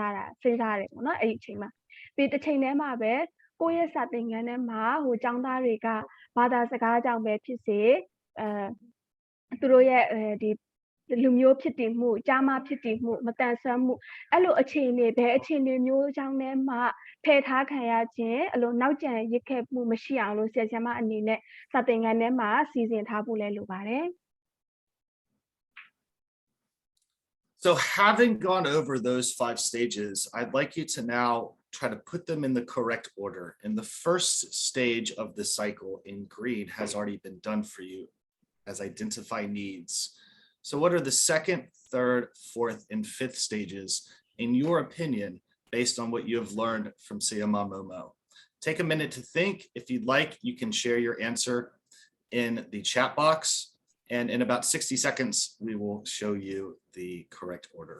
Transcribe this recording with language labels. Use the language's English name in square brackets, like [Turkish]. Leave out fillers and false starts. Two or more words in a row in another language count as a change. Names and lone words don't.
[Burmese] စားရတယ်ပေါ့နော်အဲ့ဒီအချိန်မှာပြီးတစ်ချိန်တည်းမှာပဲကိုယ့်ရဲ့စာသင်ခန်းထဲမှာဟိုကျောင်းသားတွေကဘာသာစကားကြောင့်ပဲဖြစ်စေသူတို့ရဲ့ဒီလူမျိုးဖြစ်တည်မှုကြားမဖြစ်တည်မှုမတန်ဆွမ်းမှုအဲ့လိုအခြေအနေဘယ်အခြေအနေမျိုးကြောင့်လဲမှဖယ်ထားခံရခြင်းအဲ့လိုနောက်ကျန်ရစ်ခဲ့မှုမရှိအောင်လို့ဆရာဆရာမအနေနဲ့စာသင်ခန်းထဲမှာစီစဉ်ထားဖို့လဲလိုပါတယ် [English] So having gone over those 5 stages, I'd like you to now try to put them in the correct order. And the first stage of the cycle in green has already been done for you as identify needs. So what are the second, third, fourth, and fifth stages, in your opinion, based on what you have learned from Mote Oo? Take a minute to think. If you'd like, you can share your answer in the chat box. And in about 60 seconds, we will show you the correct order.